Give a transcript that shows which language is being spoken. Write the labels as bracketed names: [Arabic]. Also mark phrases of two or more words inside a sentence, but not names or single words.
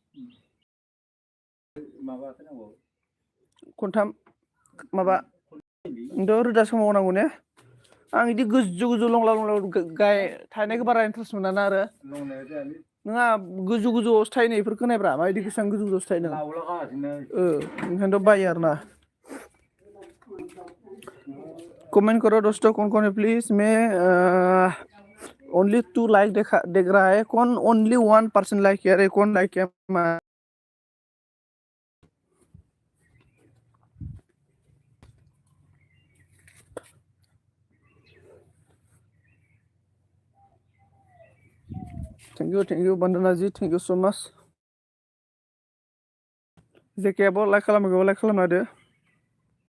[Bodo] खनथाम माबा नोंथ' रोदा सोमावनांगौ ने। आं बिदि गोजौ गोजौ लंला लंला गाय थानायखौ बारा इन्टारेस्ट मोना ना। आरो नङा गोजौ गोजौआवसो थायो नै बेफोर खोनायब्रा माबायदि बेसेबां गोजौ गोजौआवसो थायो नों। ओंखायनोथ' बायो आरो ना। [Hindi] कमेंट करो दोस्तों, कौन है प्लीज। मैं ओनली 2 लाइक देख रहा है। कौन ओनली 1% लाइक किया रे? कौन लाइक किया? [English] thank you Bandana ji, thank you so much. [Bodo] जेके अब लाइक खालामो, लाइक खालामना होदो।